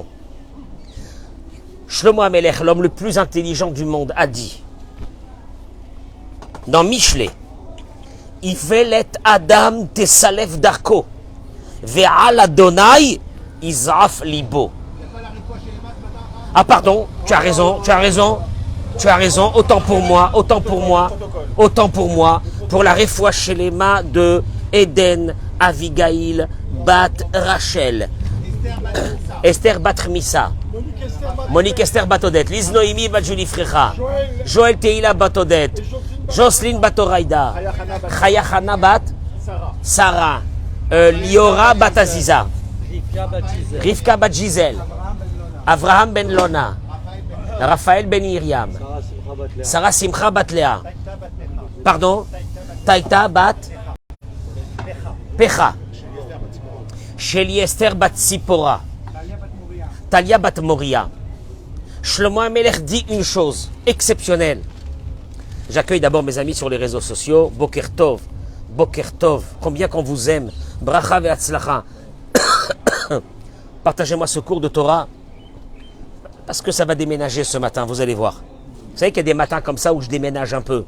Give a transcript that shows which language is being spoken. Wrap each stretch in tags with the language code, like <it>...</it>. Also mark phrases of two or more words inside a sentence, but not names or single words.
<fr>Shlomo HaMelech, l'homme le plus intelligent du monde, a dit dans Michelet,</fr> <he>אולת אדם תסלף דרכו ועל יהוה יזעף לבו.</he> <fr>Ah pardon, tu as raison, autant pour moi, pour la réfoua chez les mains de Eden Avigail Bat Rachel, Esther Bat Missa, Monique Esther Batodet, Liz Noémie Bat Julie Frecha, Joël Teila Batodet, Jocelyne Batoraïda, Chaya Hana Bat Sarah, Liora Bat Aziza, Rivka Bat Gisèle, Avraham Ben Lona, Raphaël Ben Iriam, Sarah Simcha Bat Léa, pardon, Taïta Bat Pecha, Sheli Esther Bat Sipora, Talia Bat Moria. Shlomo HaMelech dit une chose exceptionnelle. J'accueille d'abord mes amis sur les réseaux sociaux.</fr> <he>בוקר טוב,</he> <fr>combien qu'on vous aime.</fr> <he>ברכה והצלחה.</he> <fr>Partagez-moi ce cours de Torah. Parce que ça va déménager ce matin, vous allez voir. Vous savez qu'il y a des matins comme ça où je déménage un peu.</fr>